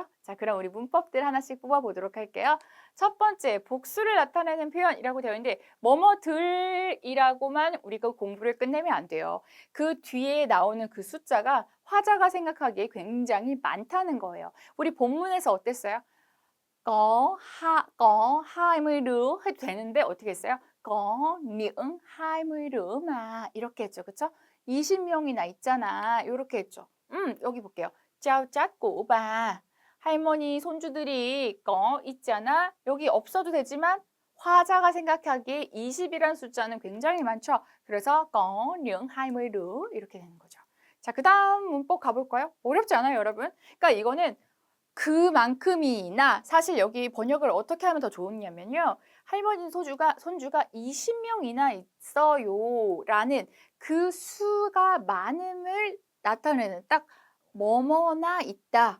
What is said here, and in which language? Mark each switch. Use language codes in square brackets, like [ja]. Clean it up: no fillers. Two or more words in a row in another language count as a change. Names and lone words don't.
[ko] 자, 그럼 우리 문법들 하나씩 뽑아보도록 할게요. 첫 번째, 복수를 나타내는 표현이라고 되어 있는데 뭐뭐들이라고만 우리가 공부를 끝내면 안 돼요. 그 뒤에 나오는 그 숫자가 화자가 생각하기에 굉장히 많다는 거예요. 우리 본문에서 어땠어요? [vi] có 20 đứa [ko] 해도 되는데 어떻게 했어요? [vi] có những 20 đứa mà [ko] 이렇게 했죠. 그쵸? 20명이나 있잖아. 이렇게 했죠. 여기 볼게요. [vi] Chao chat của bà. [ko] 할머니 손주들이 있잖아. 여기 없어도 되지만 화자가 생각하기에 20이란 숫자는 굉장히 많죠. 그래서 [vi] có những 20 đứa [ko] 이렇게 되는 거죠. 자, 그 다음 문법 가볼까요? 어렵지 않아요, 여러분? 그러니까 이거는 그만큼이나 사실 여기 번역을 어떻게 하면 더 좋으냐면요. 할머니 손주가 20명이나 있어요 라는 그 수가 많음을 나타내는 딱 뭐뭐나 있다.